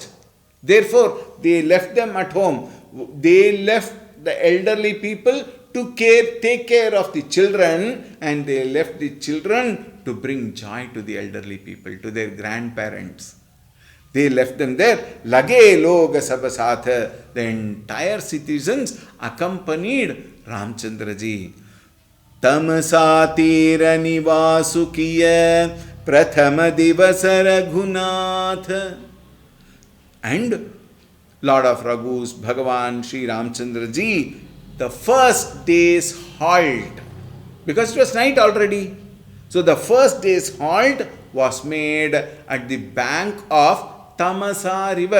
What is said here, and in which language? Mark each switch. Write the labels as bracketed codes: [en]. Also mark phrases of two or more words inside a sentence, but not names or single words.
[en] Therefore, they left them at home. They left the elderly people to take care of the children, and they left the children to bring joy to the elderly people, to their grandparents. They left them there. [awa] लागे लोग सब साथ. [en] The entire citizens accompanied Ramchandra ji. [awa] तमसा तीर निवासु किय प्रथम दिवस रघुनाथ. [en] And Lord of Raghus, Bhagavan Sri Ramchandra ji, the first day's halt, because it was night already. So the first day's halt was made at the bank of Tamasa river.